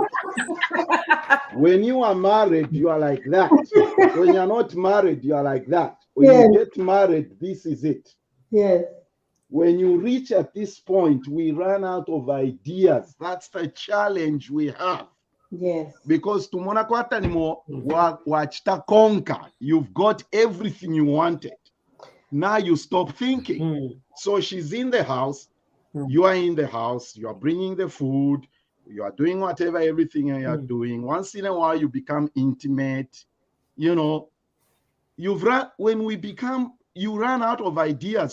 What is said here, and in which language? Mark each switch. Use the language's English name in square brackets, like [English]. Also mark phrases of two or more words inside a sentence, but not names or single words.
[English] When you are married, you are like that. When you're not married, you are like that. When you get married, this is it. Yes. When you reach at this point, we run out of ideas. That's the challenge we have. Yes. [Bemba] Because tumona kwata nimo wachita conquer. [English] You've got everything you wanted. Now you stop thinking. So she's in the house. You are in the house, you are bringing the food, you are doing whatever, everything you are doing. Once in a while, you become intimate. You know, you run out of ideas.